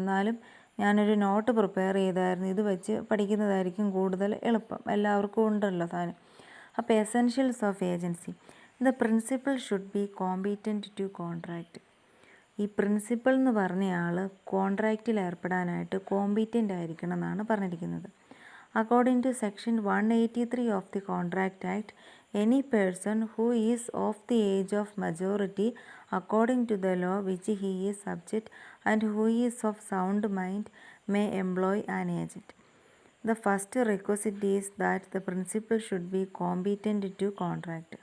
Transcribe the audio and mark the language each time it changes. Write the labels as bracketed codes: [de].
[ml] എന്നാലും ഞാനൊരു not prepare ചെയ്തായിരുന്നു, ഇത് വെച്ച് പഠിക്കുന്നതായിരിക്കും കൂടുതൽ എളുപ്പം, എല്ലാവർക്കും ഉണ്ടല്ലോ സാധനം. [en] അപ്പോൾ essentials of agency. The principal should be competent to contract. [ml] ഈ പ്രിൻസിപ്പൽ എന്ന് പറഞ്ഞ ആൾ കോൺട്രാക്റ്റിൽ ഏർപ്പെടാനായിട്ട് കോമ്പീറ്റൻ്റ് ആയിരിക്കണം എന്നാണ് പറഞ്ഞിരിക്കുന്നത്. [en] According to section 183 of the Contract Act, any person who is of the age of majority according to the law which he is subject and who is of sound mind may employ an agent. The first requisite is that the principal should be competent to contract.